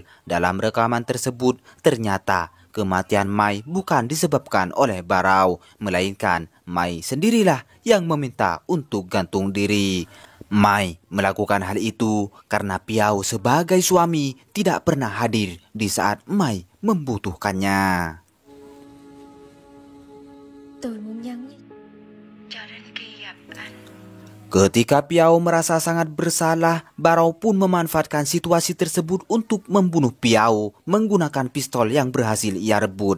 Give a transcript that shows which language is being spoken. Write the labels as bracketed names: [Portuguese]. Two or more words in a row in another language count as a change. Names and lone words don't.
[Indonesian] Dalam rekaman tersebut, ternyata kematian Mai bukan disebabkan oleh Barao, melainkan Mai sendirilah yang meminta untuk gantung diri. Mai melakukan hal itu karena Piao sebagai suami tidak pernah hadir di saat Mai membutuhkannya. [Vietnamese] Tôi muốn nhắn cho đến khi gặp anh. [Indonesian] Ketika Piao merasa sangat bersalah, Barao pun memanfaatkan situasi tersebut untuk membunuh Piao menggunakan pistol yang berhasil ia rebut.